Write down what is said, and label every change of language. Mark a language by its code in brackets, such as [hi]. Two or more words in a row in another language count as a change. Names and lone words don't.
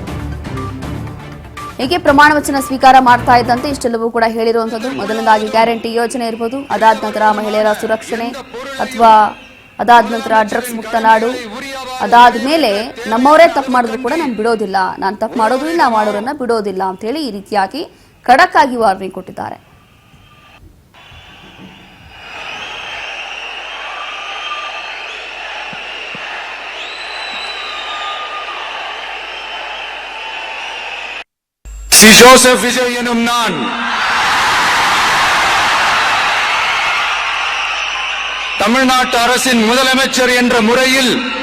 [kn] ಹೀಗೆ ಪ್ರಮಾಣ ವಚನ ಸ್ವೀಕಾರ ಮಾಡ್ತಾ ಇದ್ದಂತೆ ಇಷ್ಟೆಲ್ಲವೂ ಕೂಡ ಹೇಳಿರುವಂಥದ್ದು. ಮೊದಲನೇದಾಗಿ ಗ್ಯಾರಂಟಿ ಯೋಜನೆ ಇರ್ಬೋದು, ಅದಾದ ನಂತರ ಮಹಿಳೆಯರ ಸುರಕ್ಷಣೆ ಅಥವಾ ಅದಾದ ನಂತರ ಡ್ರಗ್ಸ್ ಮುಕ್ತ ನಾಡು, ಅದಾದ ಮೇಲೆ ನಮ್ಮವರೇ ತಪ್ಪು ಮಾಡಿದ್ರು ಕೂಡ ನಾನು ಬಿಡೋದಿಲ್ಲ, ನಾನು ತಪ್ಪು ಮಾಡೋದು ಇಲ್ಲ, ಮಾಡೋರನ್ನ ಬಿಡೋದಿಲ್ಲ ಅಂತ ಹೇಳಿ ಈ ರೀತಿಯಾಗಿ ಖಡಕ್ ಆಗಿ ವಾರ್ನಿಂಗ್ ಕೊಟ್ಟಿದ್ದಾರೆ. [ta] சி ஜோசப் விஜய் எனும் நான் தமிழ்நாட்டு அரசின் முதலமைச்சர் என்ற முறையில்